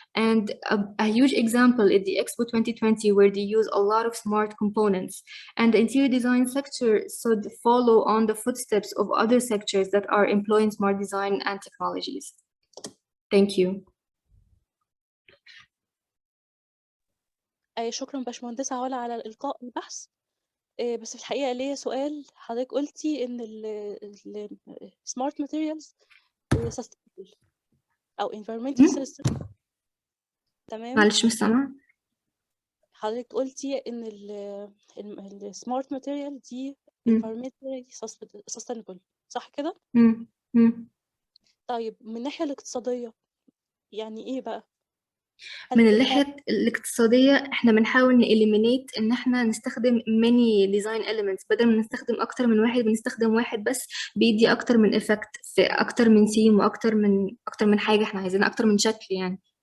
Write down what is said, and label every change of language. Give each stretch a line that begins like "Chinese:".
English: And a huge example is the Expo 2020, where they use a lot of smart components. And the interior design sector should follow on the footsteps of other sectors that are employing smart design and technologies. Thank you.
Arabic: شكرا باشمهندسة علا على إلقاء البحث. بس في الحقيقة ليا سؤال. حضرتك قلتي إن ال
English: smart materials sustainable
Arabic: أو
English: environmental sustainable.
Arabic: تمام. معلش مش سامعة. حضرتك قلتي إن ال smart material دي
English: environmentally sustainable،
Arabic: صح كده؟ طيب من الناحية الاقتصادية يعني إيه بقى؟ من الناحية الاقتصادية احنا بنحاول نإليمينيت ان احنا نستخدم
English: many design elements،
Arabic: بدل ما نستخدم اكتر من واحد بنستخدم واحد بس بيدي اكتر من effect في اكتر من سيم واكتر من حاجة احنا عايزينها، اكتر من شكل يعني.